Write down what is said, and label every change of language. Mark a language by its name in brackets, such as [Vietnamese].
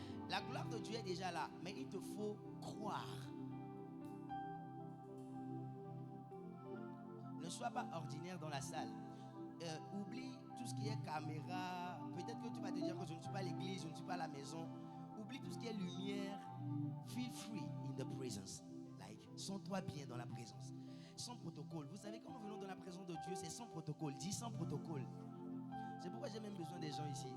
[French] La gloire de Dieu est déjà là, mais il te faut croire. Ne sois pas ordinaire dans la salle. Oublie tout ce qui est caméra. Peut-être que tu vas te dire que je ne suis pas à l'église, je ne suis pas à la maison. Oublie tout ce qui est lumière. [English] Feel free in the presence. [French] Sens-toi bien dans la présence. Sans protocole. Vous savez, quand nous venons dans la présence de Dieu, c'est sans protocole. Dis sans protocole. C'est pourquoi j'ai même besoin des gens ici.